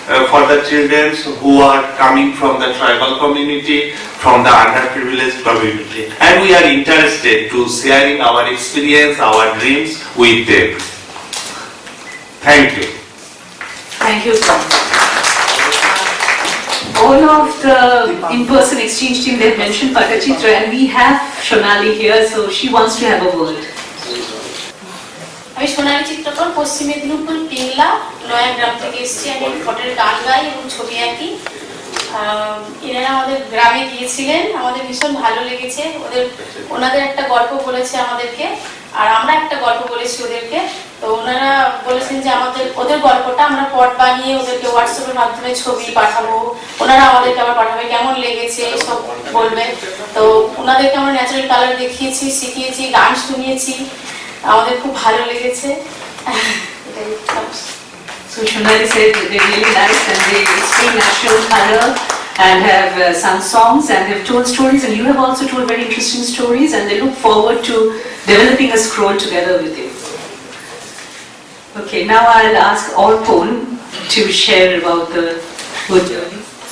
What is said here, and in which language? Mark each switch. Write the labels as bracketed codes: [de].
[en] for the children who are coming from the tribal community, from the underprivileged community, and we are interested to sharing our experience, our dreams with them. Thank you. Thank you, Tom. All of the in-person exchange team, they've mentioned Patachitra, and we have Shonali here, so she wants to have a word. [bn] আমি সোনালী চিত্রকর, পশ্চিম মেদিনীপুর পিংলা নয়া গ্রাম থেকে এসেছি। আমি ফটোর গান গাই এবং ছবি আঁকি। এনারা আমাদের গ্রামে গিয়েছিলেন, আমাদের ভীষণ ভালো লেগেছে। ওনাদের একটা গল্প বলেছে আমাদেরকে, আর আমরা একটা গল্প বলেছি ওদেরকে। তো ওনারা বলেছেন যে ওদের গল্পটা আমরা পট বানিয়ে ওদেরকে হোয়াটসঅ্যাপের মাধ্যমে ছবি পাঠাবো, ওনারা আমাদেরকে আবার পাঠাবে, কেমন লেগেছে সব বলবেন। তো ওনাদেরকে আমরা ন্যাচারাল কালার দেখিয়েছি, শিখিয়েছি, গান শুনিয়েছি, আমাদের খুব ভালো লেগেছে। [en] So Shonali said they're really nice and they explain natural color and have sung songs and have told stories, and you have also told very interesting stories, and they look forward to developing a scroll together with you. Okay, now I'll ask Orpon to share about the good journey.